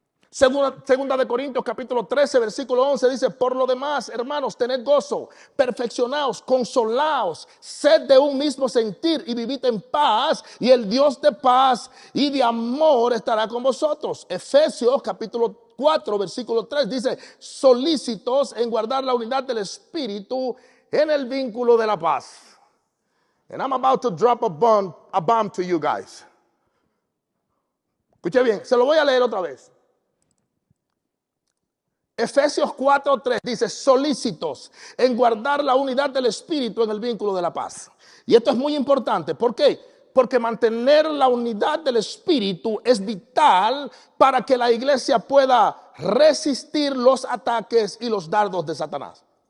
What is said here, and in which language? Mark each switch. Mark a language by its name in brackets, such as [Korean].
[Spanish] Segunda de Corintios capítulo 13 versículo 11 dice: por lo demás, hermanos, tened gozo, perfeccionaos, consolaos, sed de un mismo sentir y vivid en paz, y el Dios de paz y de amor estará con vosotros. Efesios capítulo 4 versículo 3 dice: solícitos en guardar la unidad del espíritu en el vínculo de la paz. [English] And I'm about to drop a bomb to you guys. [Spanish] Escuche bien, se lo voy a leer otra vez. Efesios 4:3 dice: solícitos en guardar la unidad del espíritu en el vínculo de la paz. Y esto es muy importante. ¿Por qué? Porque mantener la unidad del espíritu es vital para que la iglesia pueda resistir los ataques y los dardos de Satanás.